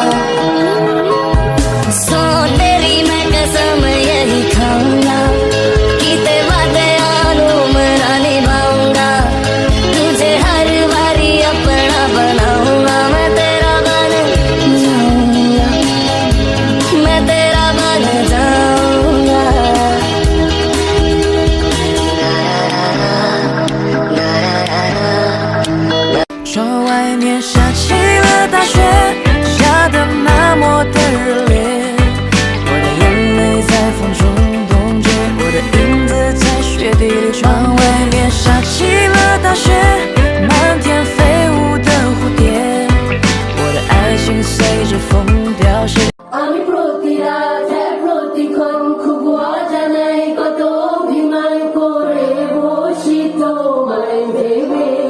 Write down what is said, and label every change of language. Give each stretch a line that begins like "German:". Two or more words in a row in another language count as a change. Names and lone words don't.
Hindi: सो तेरी मैं कसम यही खाऊंगा, कीते वादे आनू मना निभाऊंगा, तुझे हर बारी अपना बनाऊंगा, मैं तेरा बन जाऊंगा, मैं तेरा बन जाऊंगा।
Chinese: 窗外面下起了大雪，下得那么的热烈，我的眼泪在风中冻结，我的影子在雪地里。窗外面下起了大雪，满天飞舞的蝴蝶，我的爱情随着风凋谢。
Bangla: আমি প্রতি রাতে প্রতিক্ষণ খুব অজানাই কত অভিমান করে বসি তোমায় ভেবে,